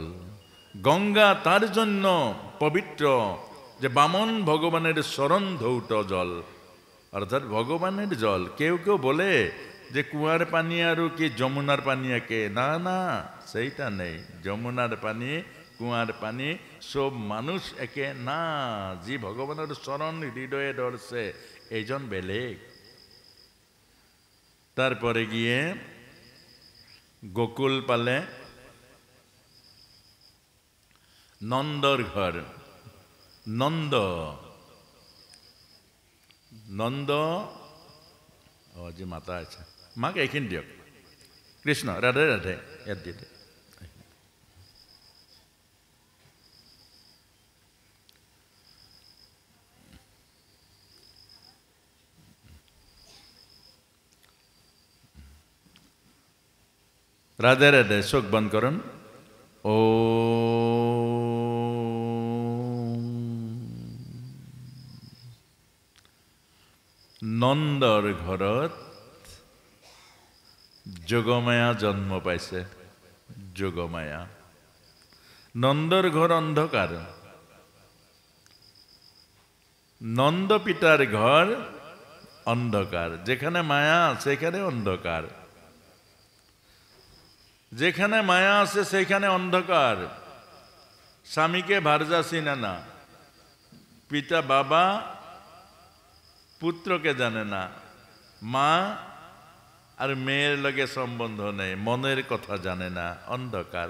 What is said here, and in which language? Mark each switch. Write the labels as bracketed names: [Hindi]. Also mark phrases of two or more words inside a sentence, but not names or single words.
[Bangla] গঙ্গা তার জন্য পবিত্র যে বামন ভগবানের চরণ ধৌত জল, অর্থাৎ ভগবানের জল। কেউ কেউ বলে যে কুয়ার পানি আর কি যমুনার পানি একে, না না, সেইটা নেই। যমুনার পানি, কুয়ার পানি সব মানুষ একে না। যে ভগবানের চরণ হৃদয়ে ধরছে [Assamese] এইজন বেলেগ। [Bangla] তারপরে গিয়ে গোকুল পালে, নন্দর ঘর। [Assamese] নন্দ যে মাতা আছে, মাকে এইখিনি দিয়ক। কৃষ্ণ রাধে রাধে, ইয়াত দিয়ে দিয়ক। [Bangla] রাধে রাধে, চোখ বন্ধ করুন। [Assamese] ও নন্দৰ ঘৰত যোগমায়া জন্ম পাইছে। যোগমায়া। নন্দৰ ঘৰ অন্ধকাৰ, [Bangla] নন্দ পিতার ঘর অন্ধকার। যেখানে মায়া সেখানে অন্ধকার, যেখানে মায়া আছে সেখানে অন্ধকার। স্বামীকে ভার্যা চিনে না, পিতা বাবা পুত্রকে জানে না, মা আর মেয়ের লগে সম্বন্ধ নেই, মনের কথা জানে না, অন্ধকার।